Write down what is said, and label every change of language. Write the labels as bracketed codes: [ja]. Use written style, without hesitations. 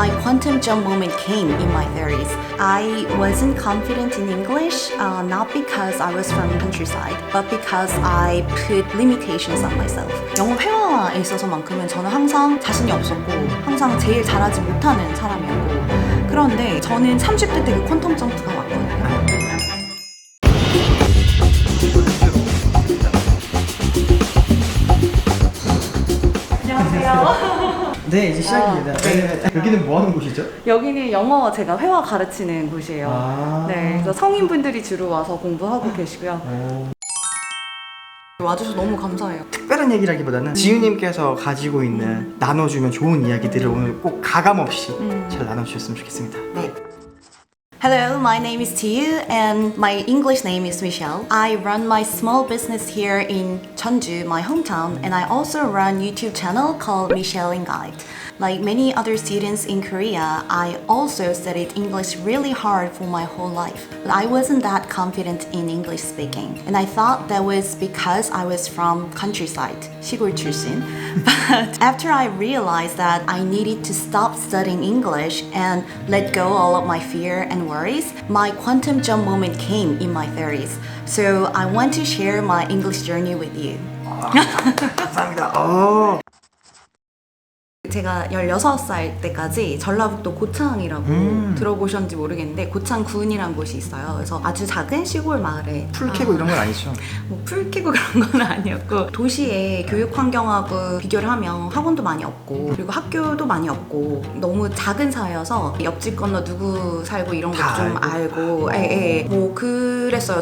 [en] quantum jump moment came in my 30s. I wasn't confident in English, not because I was from countryside, but because I put limitations on myself. [ko] 영어 회화에 있어서만큼은 저는 항상 자신이 없었고 항상 제일 잘하지 못하는 사람이었고 그런데 저는 30대 때 그 퀀텀 점프가 왔거든요. 안녕하세요. 네, 이제 시작입니다. 네. 여기는 뭐 하는 곳이죠? 여기는 영어 제가 회화 가르치는 곳이에요. 아. 네, 그래서 성인분들이 주로 와서 공부하고 계시고요. 와주셔서 너무 감사해요. 특별한 얘기라기보다는 지우님께서 가지고 있는 나눠주면 좋은 이야기들을 오늘 꼭 가감없이 잘 나눠주셨으면 좋겠습니다. [en] 네. Hello, my name is Tiu and my English name is Michelle. I run my small business here in Jeonju, my hometown, and I also run YouTube channel called Michelle in Guide. Like many other students in Korea, I also studied English really hard for my whole life. But I wasn't that confident in English speaking. And I thought that was because I was from countryside, [ko] 시골 출신. [en] But after I realized that I needed to stop studying English and let go all of my fear and worries, my quantum jump moment came in my 30s. So I want to share my English journey with you. [ko] 감사합니다. 제가 16살 때까지 전라북도 고창이라고 들어보셨는지 모르겠는데 고창군이라는 곳이 있어요. 그래서 아주 작은 시골 마을에 풀 캐고 이런 건 아니죠? 뭐 풀 캐고 그런 건 아니었고 도시의 교육 환경하고 비교를 하면 학원도 많이 없고 그리고 학교도 많이 없고 너무 작은 사회여서 옆집 건너 누구 살고 이런 거 좀 알고 뭐 그랬어요.